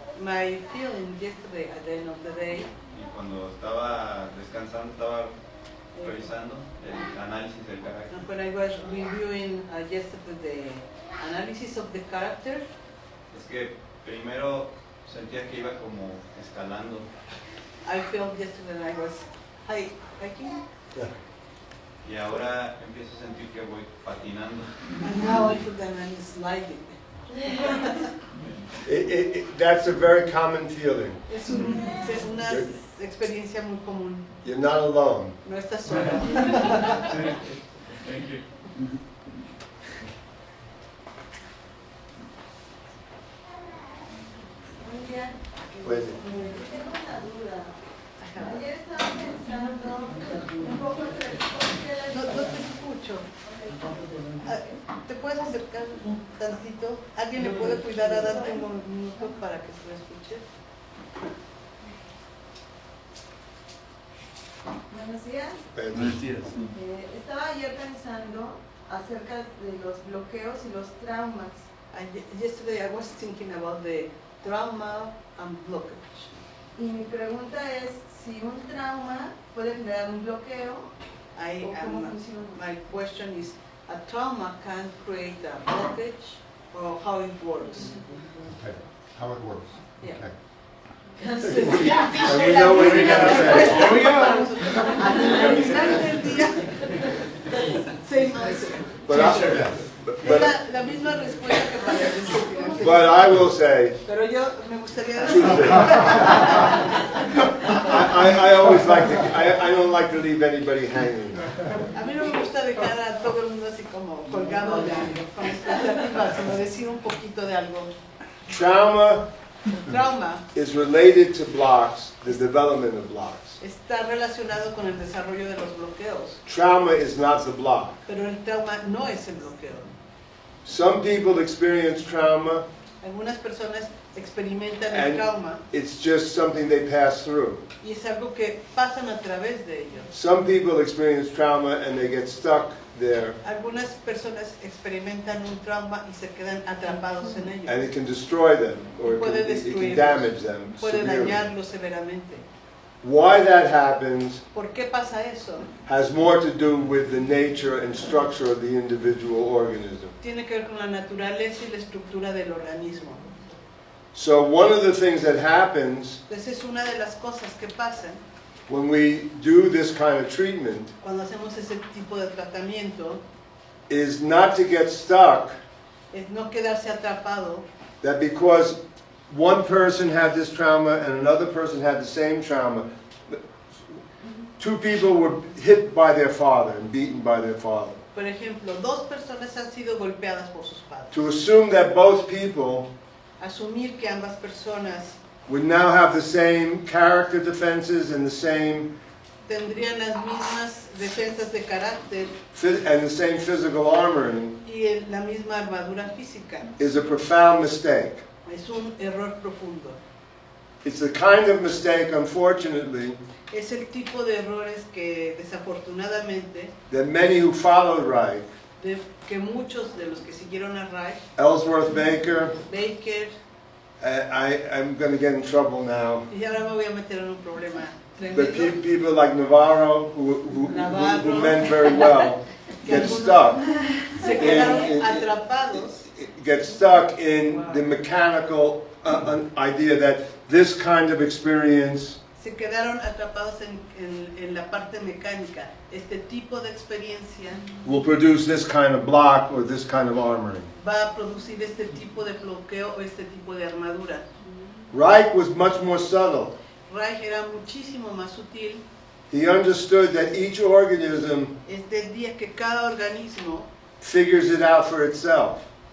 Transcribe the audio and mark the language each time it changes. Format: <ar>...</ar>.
<en>My feeling yesterday at the end of the day,</en> <es>y cuando estaba descansando, estaba revisando el análisis del carácter,</es> <en>when I was reviewing yesterday the analysis of the character,</en> <es>es que primero sentía que iba como escalando.</es> <en>I felt yesterday that I was hiking,</en> <es>Y ahora empiezo a sentir que voy patinando.</es> <en>and now I feel that I'm sliding. That's a very common feeling.</en> <es>Es una experiencia muy común.</es> <en>You're not alone.</en> <es>No estás solo.</es> <en>Thank you.</en> <es>Pues, Tengo una duda. Ayer estaba pensando un poco entre No te escucho. ¿Te puedes acercar un tantito? ¿Alguien le puede cuidar a Dante un minuto para que se lo escuche? Buenos días. Buenos días. Estaba ayer pensando acerca de los bloqueos y los traumas.</es> <en>Yesterday I was thinking about the trauma and blockage.</en> <es>Y mi pregunta es si un trauma puede generar un bloqueo o cómo funciona.</es> <en>My question is, a trauma can create a blockage or how it works? Okay, how it works. Yeah. Okay. And we know what you're going to say. Here we go.</en> <es>Al final del día,</es> <en>same answer. But</en> <es>Es la misma respuesta que para el estudiante.</es> <en>But I will say,</en> <es>Pero yo me gustaría</es> <en>two</en> <es>decir,</es> <en>things. I always like to, I don't like to leave anybody hanging.</en> <es>a mí no me gusta dejar a todo el mundo así como colgado de algo, con expectativas, sino decir un poquito de algo.</es> <en>Trauma</en> <es>Trauma</es> <en>is related to blocks, the development of blocks.</en> <es>está relacionado con el desarrollo de los bloqueos,</es> <en>Trauma is not the block.</en> <es>pero el trauma no es el bloqueo.</es> <en>Some people experience trauma</en> <es>Algunas personas experimentan el</es> <en>and</en> <es>trauma</es> <en>it's just something they pass through.</en> <es>y es algo que pasan a través de ellos.</es> <en>Some people experience trauma and they get stuck there</en> <es>Algunas personas experimentan un trauma y se quedan atrapados en ello.</es> <en>and it can destroy them or it</en> <es>Puede</es> <en>can</en> <es>destruirlos,</es> <en>damage them</en> <es>puede</es> <en>severely.</en> <es>dañarlos severamente.</es> <en>Why that happens</en> <es>¿Por qué pasa eso?</es> <en>has more to do with the nature and structure of the individual organism.</en> <es>Tiene que ver con la naturaleza y la estructura del organismo.</es> <en>So one of the things that happens</en> <es>Esa es una de las cosas que pasan</es> <en>when we do this kind of treatment</en> <es>cuando hacemos ese tipo de tratamiento,</es> <en>is not to get stuck</en> <es>es no quedarse atrapado,</es> <en>that because one person had this trauma and another person had the same trauma, two people were hit by their father and beaten by their father.</en> <es>por ejemplo, dos personas han sido golpeadas por sus padres.</es> <en>To assume that both people</en> <es>Asumir que ambas personas</es> <en>would now have the same character defenses and the same</en> <es>tendrían las mismas defensas de carácter</es> <en>and the same physical armoring</en> <es>y la misma armadura física</es> <en>is a profound mistake.</en> <es>es un error profundo.</es> <en>It's the kind of mistake, unfortunately,</en> <es>Es el tipo de errores que desafortunadamente</es> <en>that many who followed Reich,</en> <es>que muchos de los que siguieron a Reich,</es> <en>Ellsworth Baker,</en> <es>Baker,</es> <en>I'm going to get in trouble now,</en> <es>y ahora me voy a meter en un problema</es> <en>but</en> <es>tremendo,</es> <en>people like Navarro, who</en> <es>Navarro,</es> <en>meant very well,</en> <es>que</es> <en>get</en> <es>algunos</es> <en>stuck.</en> <es>se quedaron atrapados</es> <en>Get stuck in the mechanical idea that this kind of experience</en> <es>se quedaron atrapados en la parte mecánica. Este tipo de experiencia</es> <en>will produce this kind of block or this kind of armoring.</en> <es>va a producir este tipo de bloqueo o este tipo de armadura.</es> <en>Reich was much more subtle.</en> <es>Reich era muchísimo más sutil.</es> <en>He understood that each organism</en> <es>Entendía que cada organismo</es> <en>figures it out for itself.</en>